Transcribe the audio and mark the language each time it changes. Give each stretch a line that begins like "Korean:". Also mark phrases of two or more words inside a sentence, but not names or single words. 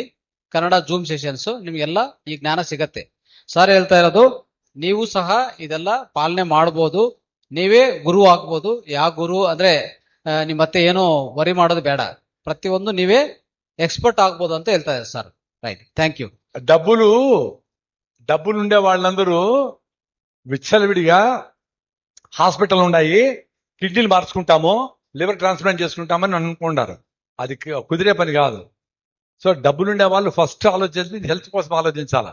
Kannada: ಕನ್ನಡ ಜೂಮ್ ಸೆಷನ್ಸ್ ನಿಮ್ಗೆಲ್ಲ ಈ ಜ್ಞಾನ ಸಿಗತ್ತೆ. ಸರ್ ಹೇಳ್ತಾ ಇರೋದು, ನೀವು ಸಹ ಇದೆಲ್ಲ ಪಾಲನೆ ಮಾಡ್ಬೋದು, ನೀವೇ ಗುರು ಆಗ್ಬೋದು. ಯಾವ ಗುರು ಅಂದ್ರೆ ನಿಮ್ ಮತ್ತೆ ಏನೋ ವರಿ ಮಾಡೋದು ಬೇಡ, ಪ್ರತಿಯೊಂದು ನೀವೇ ఎక్స్పర్ట్ ಆಗ್ಬೋದು ಅಂತ ಹೇಳ್ತಾ ಇದ್ದಾರೆ సార్.
English: right, thank you.
Telugu: డబ్బులు ఉండే వాళ్ళందరూ విచ్చలవిడిగా హాస్పిటల్ ఉన్నాయి, కిడ్నీలు మార్చుకుంటాము,
English: liver transplant
Telugu: చేసుకుంటామని అనుకుంటారు. అది కుదిరే పని కాదు. సో డబ్బులు ఉండే వాళ్ళు ఫస్ట్ ఆలోచించి హెల్త్ కోసం ఆలోచించాలి.